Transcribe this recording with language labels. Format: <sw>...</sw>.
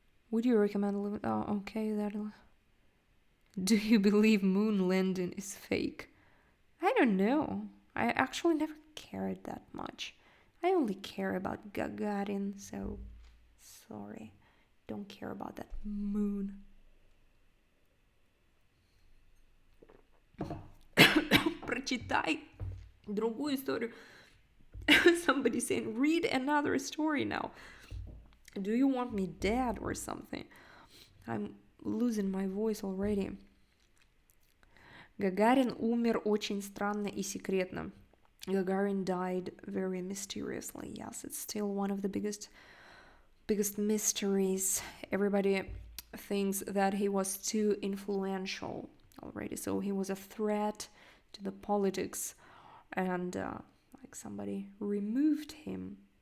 <en>Would you recommend living? Oh, okay, that'll. Do you believe moon landing is fake? I don't know. I actually never cared that much. I only care about Gagarin, so sorry. Don't care about that moon.</en> <ru>Прочитай другую историю.</ru> <en>Somebody saying, read another story now. Do you want me dead or something? I'm losing my voice already.</en> <ru>Гагарин умер очень странно и секретно.</ru> <en>Gagarin died very mysteriously. Yes, it's still one of the biggest mysteries. Everybody thinks that he was too influential already, so he was a threat to the politics, and like somebody removed him.</en>